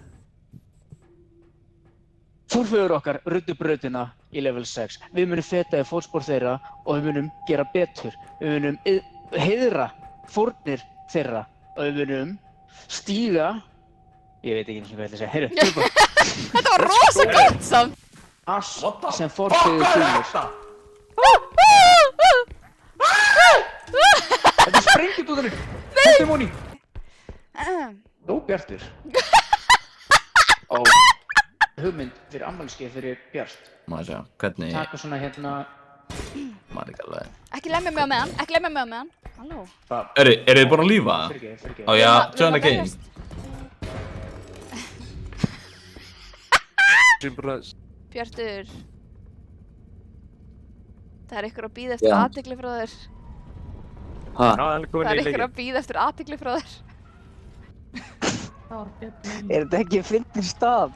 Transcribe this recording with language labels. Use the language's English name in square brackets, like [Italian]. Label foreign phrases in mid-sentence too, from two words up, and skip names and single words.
[Icelandic] Forfeður okkar ruddu brautina í level 6. Við munum feta í fótspor þeirra og við munum gera betur. Við munum heiðra fórnir þeirra og við munum stíga. Ég veit ekki eins og hvað ég ætla að segja. Heyrðu, tilbúin. Þetta var rosa gott samt. Ass [English] What the [Icelandic] sem [English] fuck [Icelandic] forfeður er þínir. þetta? Þetta er sprengjudúðurinn. Þetta er Móni. Nó, Bjartur. Ó, hugmynd fyrir afmælisgjöf fyrir Bjart. Má ég sjá, hvernig Taka svona hérna. maður ekki alveg. Ekki lemja mig á meðan, Halló. Eru þið búin að lífa? Fyrirgefðu. Á ég að Við [English] join [Icelandic] erum [English] the game? [Icelandic] berjast. Simbrans. Bjartur. Það er ykkur að bíða eftir Já. athygli frá þér. Já, hann er komin Það í er ykkur leikinn. að bíða eftir athygli frá þér. Er þetta ekki fyndin stað?